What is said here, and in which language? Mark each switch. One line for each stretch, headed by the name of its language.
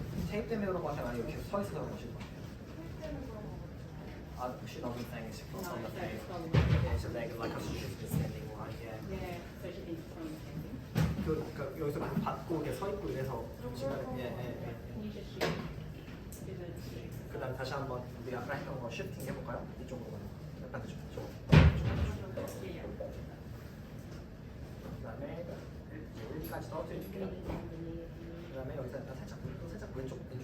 Korean: 테이프 때문에 그런 거 같아요? 아니면 이렇게 서 있어서 그런 거실 것 같아요?
English: She doesn't think it's because of the pain. Yeah, so like she's been standing like Yeah, so she thinks it's from the standing.
Korean: 여기서 그 받고 이렇게 서 있고 이래서 중간에
English: Can you just shoot? Do the shoot?
Korean: 그다음 다시 한번 우리 아까 했던 거 쉬프팅 해볼까요? 이쪽으로 가요. 약간 그쪽.
English: Yeah, yeah.
Korean: 그다음에 여기까지 떨어뜨려 줄게요. 그다음에 여기서 살짝 왼쪽 살짝 보여주세요.